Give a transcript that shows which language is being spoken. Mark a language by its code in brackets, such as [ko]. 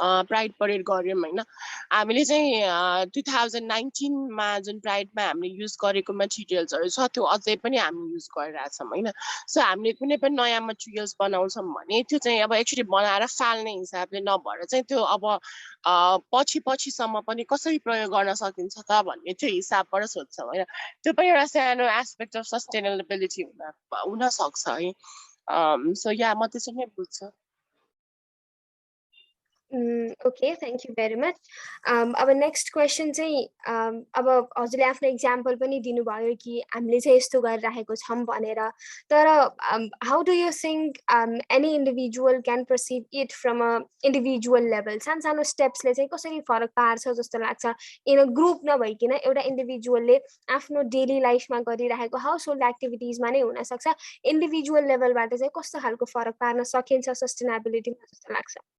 [ne] Pride parade गर्यौं हैन हामीले चाहिँ 2019 मा जुन प्राइडमा हामीले युज गरेको मटेरियल्सहरु छ त्यो अझै पनि हामी युज गरिरहेछौं हैन सो हामीले कुनै पनि नयाँ मटेरियल्स बनाउँछौं भने त्यो चाहिँ अब एक्चुअली बनाएर फाल्ने हिसाबले नभएर चाहिँ त्यो अब पछि-पछिसम्म पनि कसरी प्रयोग गर्न सकिन्छ त भन्ने त्यो हिसाबबाट सोच्छौं हैन त्यो पनि एउटा सानो एस्पेक्ट अफ सस्टेनेबिलिटी हुन सक्छ है सो या म त्यसरी नै बुझ्छु [en] Okay, thank you very much. [ne] अब नेक्स्ट क्वेसन चाहिँ अब हजुरले आफ्नो इक्जाम्पल पनि दिनुभयो कि हामीले चाहिँ यस्तो गरिरहेको छौँ भनेर, तर [en] How do you think any individual can perceive it from a individual level? [ne] सानो सानो स्टेप्सले चाहिँ कसरी फरक पार्छ जस्तो लाग्छ? [en] in a group [ne] नभइकन एउटा इन्डिभिजुअलले आफ्नो डेली लाइफमा गरिरहेको हाउस होल्ड एक्टिभिटिजमा नै हुनसक्छ, इन्डिभिजुअल लेभलबाट चाहिँ कस्तो खालको फरक पार्न सकिन्छ सस्टेनेबिलिटीमा जस्तो लाग्छ?